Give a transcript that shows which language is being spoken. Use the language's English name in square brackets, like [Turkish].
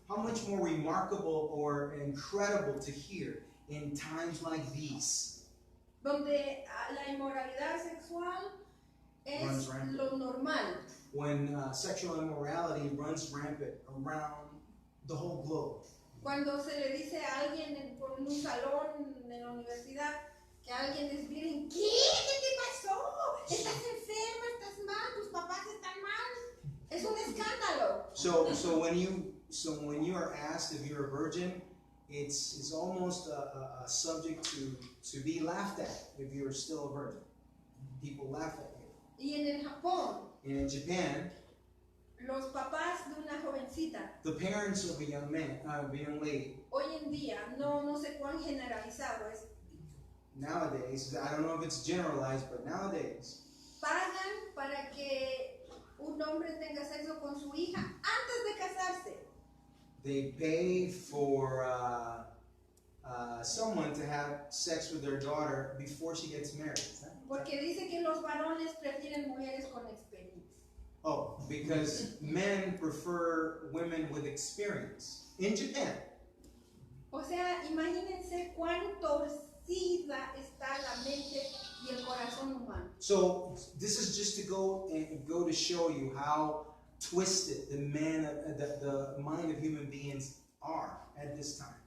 [English] how much more remarkable or incredible to hear in times like these. [Spanish] Donde la inmoralidad sexual es [English] Runs rampant. [Spanish] lo normal. [English] When sexual immorality runs rampant around the whole globe. [Spanish] Cuando se le dice a alguien en un salón en la universidad que alguien es virgen, ¿qué? ¿Qué te pasó? ¿Estás enferma? ¿Estás mal? ¿Tus papás están mal? Es un escándalo. [English] So when you are asked if you're a virgin, it's almost a subject to be laughed at if you're still a virgin. People laugh at you. [Spanish] Y en el Japón, [English] And in Japan, [Spanish] los papás de una jovencita, [English] the parents of a young man, of a young lady, [Spanish] hoy en día, no sé cuán generalizado es, [English] nowadays, I don't know if it's generalized, but nowadays, [Spanish] pagan para que un hombre tenga sexo con su hija antes de casarse. [English] they pay for someone to have sex with their daughter before she gets married. [Spanish] Porque dice que los varones prefieren mujeres con experiencia. [English] Oh, because men prefer women with experience. In Japan. [Spanish] O sea, imagínense cuán torcida está la mente y el corazón humano. [English] So this is just to go to show you how twisted the mind of human beings are at this time.